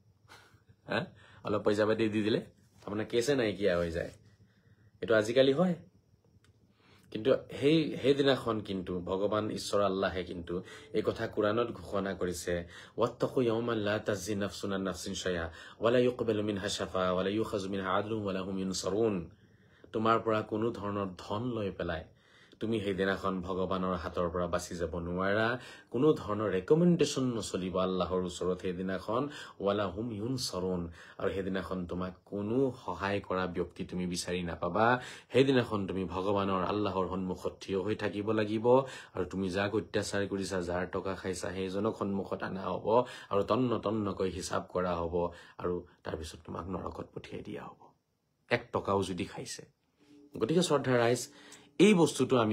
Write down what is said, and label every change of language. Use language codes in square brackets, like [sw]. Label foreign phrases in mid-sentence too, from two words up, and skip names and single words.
[as] অলপ পইচা পাতি দি দিলে আপোনাৰ কেছে নাইকিয়া হৈ যায় এইটো আজিকালি হয় কিন্তু সেই দিনাখন কিন্তু ভগৱান ঈশ্বৰ আল্লাহে কিন্তু এই কথা কুৰাণত ঘোষণা কৰিছে [ar] واتقوا يوما لا تجزي نفس عن نفس شيئا ولا يقبل منها شفاعة ولا يؤخذ منها عدل ولا هم ينصرون [as] তোমাৰ পৰা কোনো ধৰণৰ ধন লৈ পেলাই তুমি সেই দিনাখন ভগৱানৰ হাতৰ পৰা বাচি যাব নোৱাৰা কোনো ধৰণৰ ৰেকমেণ্ডেশ্যন নচলিব আল্লাহৰ ওচৰত সেই দিনাখন [ar] ولا هم ينصرون [as] আৰু সেই দিনাখন তোমাক কোনো সহায় কৰা ব্যক্তি তুমি বিচাৰি নাপাবা সেই দিনাখন তুমি ভগৱানৰ আল্লাহৰ সন্মুখত থিয় হৈ থাকিব লাগিব আৰু তুমি যাক অত্যাচাৰ কৰিছা যাৰ টকা খাইছা সেইজনক সন্মুখত আনা হ'ব আৰু তন্নকৈ হিচাপ কৰা হ'ব আৰু তাৰপিছত তোমাক নৰকত পঠিয়াই দিয়া হ'ব 1 টকাও যদি খাইছে গতিকে শ্ৰদ্ধা ৰাইজ এই বস্তুটো আমি